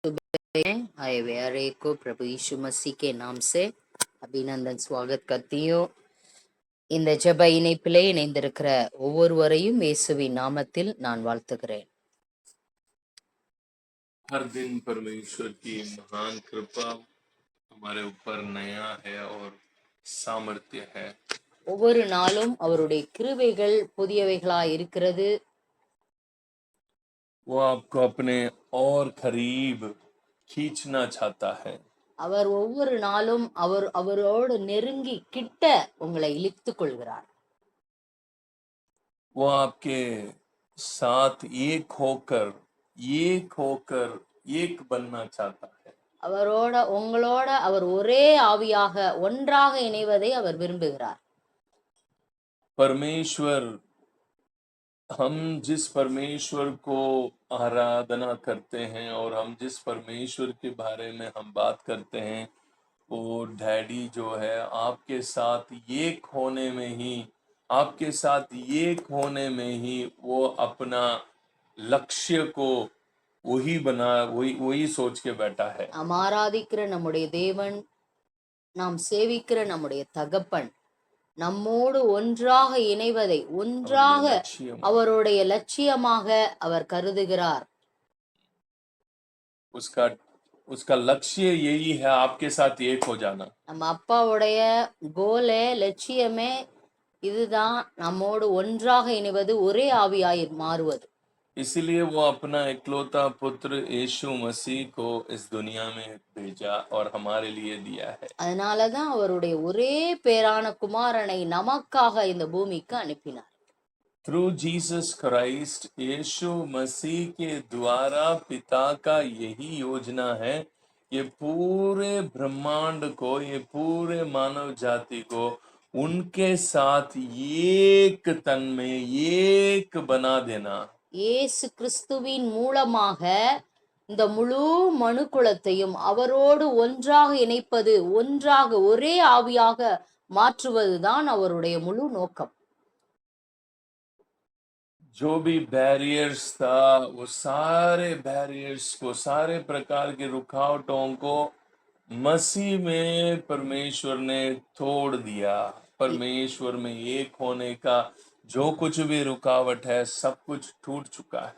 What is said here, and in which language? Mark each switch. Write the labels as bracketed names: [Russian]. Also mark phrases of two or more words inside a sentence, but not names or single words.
[Hindi] हाय वेरे को प्रभु यीशु मसीह के नाम से அபிநந்தன் स्वागत करती हूँ. [Tamil] இந்த ஜெப இணைப்பிலே இணைந்திருக்கிற ஒவ்வொருவரையும் இயேசுவின் நாமத்தில் நான் வாழ்த்துகிறேன். [Hindi] हर दिन परमेश्वर की महान कृपा हमारे ऊपर नया है और सामर्थ्य है. [Tamil] ஒவ்வொரு நாளும் அவருடைய கிருபைகள் புதியவைகளாய் இருக்கிறது. [Hindi] वो आपको अपने और करीब खींचना चाहता है. [Tamil] அவர் ஒவ்வொரு நாளும் அவரோடு நெருங்கி கிட்ட உங்களை இழுத்துக் கொள்கிறார். [Hindi] वो आपके साथ एक होकर एक बनना चाहता है. [Tamil] உங்களோட அவர் ஒரே ஆவியாக ஒன்றாக இணைவதை அவர் விரும்புகிறார். [Hindi] परमेश्वर, हम जिस परमेश्वर को आराधना करते हैं और हम जिस परमेश्वर के बारे में हम बात करते हैं, वो डैडी जो है आपके साथ एक होने में ही वो अपना लक्ष्य को वही सोच के बैठा है. [Tamil] நாம் ஆராதிக்கிற நம்முடைய தேவன், நாம் சேவிக்கிற நம்முடைய தகப்பன் நம்மோடு ஒன்றாக இணைவதை அவருடைய லட்சியமாக அவர் கருதுகிறார். [Hindi] उसका लक्ष्य यही है, आपके साथ एक हो जाना. [Tamil] நம்ம அப்பாவுடைய கோலே லட்சியமே இதுதான், நம்மோடு ஒன்றாக இணைவது, ஒரே ஆவியாய் மாறுவது. [Hindi] इसलिए वो अपना इकलौता पुत्र यीशु मसीह को इस दुनिया में भेजा और हमारे लिए दिया है. [Tamil] அதனாலதான் அவருடைய ஒரே பேரான குமாரனை நமக்காக இந்த பூமிக்கு அனுப்பினார். [English] Through Jesus Christ, [Hindi] यीशु मसीह के द्वारा पिता का यही योजना है, ये पूरे ब्रह्मांड को, ये पूरे मानव जाति को उनके साथ एक तन में एक बना देना. [Tamil] இயேசு கிறிஸ்துவின் மூலமாக இந்த முழு மனுக்குலத்தையும் அவரோடு ஒன்றாக இணைப்பது, ஒன்றாக ஒரே ஆவியாக மாற்றுவதுதான் அவருடைய முழு நோக்கம். [Hindi] जो भी बैरियर्स था, वो सारे बैरियर्स को, सारे प्रकार के रुकावटों को मसीह में परमेश्वर ने तोड़ दिया. परमेश्वर में एक होने का जो कुछ भी रुकावट है, सब कुछ टूट चुका है.